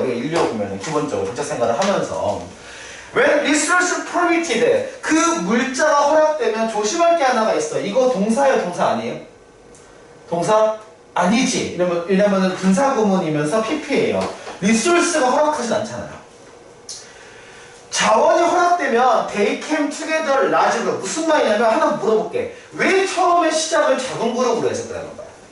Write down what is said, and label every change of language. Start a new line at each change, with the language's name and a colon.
Korean: 우리가 인류 보면 기본적으로 정착 생활을 하면서.
English: When resource permitted,
Korean: 그 물자가 허락되면 조심할 게 하나가 있어. 이거 동사예요, 동사 아니에요? 동사? 아니지. 왜냐면 분사구문이면서 PP예요. resource가 허락하진 않잖아요. 자원이 허락되면
English: they came together large group.
Korean: 무슨 말이냐면 하나 물어볼게. 왜 처음에 시작을 작은 그룹으로 했었다는 거야?